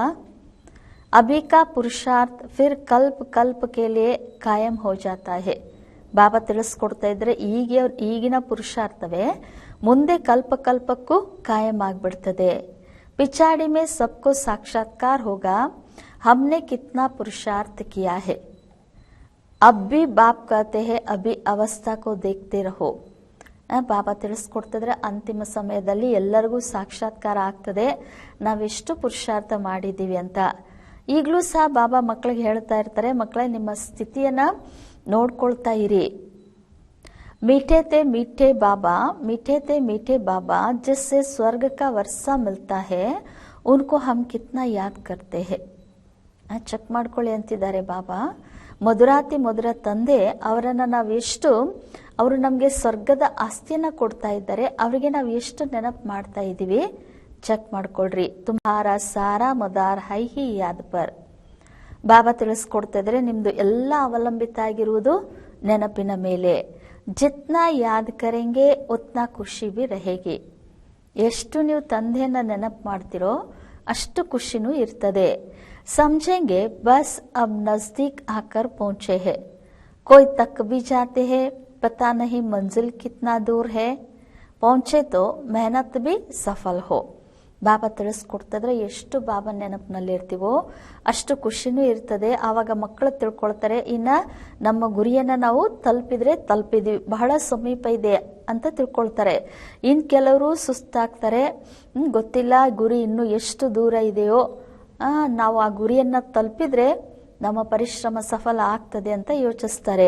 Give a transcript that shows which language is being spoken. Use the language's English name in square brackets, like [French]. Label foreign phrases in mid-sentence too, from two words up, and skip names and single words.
[Hindi] अभी का पुरुषार्थ फिर कल्प कल्प के लिए कायम हो जाता है. [Kannada] ಬಾಬಾ ತಿಳಿಸ್ಕೊಡ್ತಾ ಇದ್ರೆ, ಈಗಿನ ಪುರುಷಾರ್ಥವೇ ಮುಂದೆ ಕಲ್ಪ ಕಲ್ಪಕ್ಕೂ ಕಾಯಂ ಆಗ್ಬಿಡ್ತದೆ. [Hindi] पिछाड़ी में सबको साक्षात्कार होगा हमने कितना पुरुषार्थ किया है. अब भी बाप कहते हैं अभी अवस्था को देखते रहो. [Kannada] ಬಾಬಾ ತಿಳಿಸ್ಕೊಡ್ತಿದ್ರೆ, ಅಂತಿಮ ಸಮಯದಲ್ಲಿ ಎಲ್ಲರಿಗೂ ಸಾಕ್ಷಾತ್ಕಾರ ಆಗ್ತದೆ, ನಾವೆಷ್ಟು ಪುರುಷಾರ್ಥ ಮಾಡಿದ್ದೀವಿ ಅಂತ. ಈಗಲೂ ಸಹ ಬಾಬಾ ಮಕ್ಕಳಿಗೆ ಹೇಳ್ತಾ ಇರ್ತಾರೆ, ಮಕ್ಕಳೇ, ನಿಮ್ಮ ಸ್ಥಿತಿಯನ್ನ ನೋಡ್ಕೊಳ್ತಾ ಇರಿ. [Hindi] मीठे थे मीठे बाबा जिससे स्वर्ग का वर्षा मिलता है उनको हम कितना याद करते हैं. [Kannada] ಚೆಕ್ ಮಾಡ್ಕೊಳ್ಳಿ ಅಂತಿದ್ದಾರೆ ಬಾಬಾ. ಮಧುರಾತಿ ಮಧುರ ತಂದೆ ಅವರನ್ನ ನಾವು ಎಷ್ಟು, ಅವರು ನಮಗೆ ಸ್ವರ್ಗದ ಆಸ್ತಿಯನ್ನ ಕೊಡ್ತಾ ಇದ್ದಾರೆ, ಅವರಿಗೆ ನಾವು ಎಷ್ಟು ನೆನಪು ಮಾಡ್ತಾ ಇದ್ದೀವಿ ಚೆಕ್ ಮಾಡ್ಕೊಳ್ರಿ. [Hindi] तुम्हारा सारा मदार है ही याद पर. [Kannada] ಬಾಬಾ ತಿಳಿಸ್ಕೊಡ್ತಾ ಇದ್ರೆ, ನಿಮ್ದು ಎಲ್ಲ ಅವಲಂಬಿತ ಆಗಿರುವುದು ನೆನಪಿನ ಮೇಲೆ. [Hindi] जितना याद करेंगे उतना खुशी भी रहेगी. [Kannada] ಎಷ್ಟು ನೀವು ತಂದೆಯನ್ನ ನೆನಪು ಮಾಡ್ತಿರೋ ಅಷ್ಟು ಖುಷಿನೂ ಇರ್ತದೆ. [Hindi] समझेंगे बस अब नजदीक आकर पहुंचे हैं, कोई तक भी जाते हैं, पता नहीं मंजिल कितना दूर है, पहुंचे तो मेहनत भी सफल हो. [Kannada] ಬಾಬಾ ತಿಳಿಸ್ಕೊಡ್ತಿದ್ರೆ, ಎಷ್ಟು ಬಾಬಾ ನೆನಪಿನಲ್ಲಿ ಇರ್ತೀವೋ ಅಷ್ಟು ಖುಷಿನೂ ಇರ್ತದೆ. ಆವಾಗ ಮಕ್ಕಳು ತಿಳ್ಕೊಳ್ತಾರೆ, ಇನ್ನ ನಮ್ಮ ಗುರಿಯನ್ನ ನಾವು ತಲುಪಿದ್ವಿ, ಬಹಳ ಸಮೀಪ ಇದೆ ಅಂತ ತಿಳ್ಕೊಳ್ತಾರೆ. ಇನ್ ಕೆಲವರು ಸುಸ್ತಾಗ್ತಾರೆ, ಗೊತ್ತಿಲ್ಲ ಗುರಿ ಇನ್ನು ಎಷ್ಟು ದೂರ ಇದೆಯೋ, ನಾವು ಆ ಗುರಿಯನ್ನ ತಲುಪಿದ್ರೆ ನಮ್ಮ ಪರಿಶ್ರಮ ಸಫಲ ಆಗ್ತದೆ ಅಂತ ಯೋಚಿಸ್ತಾರೆ.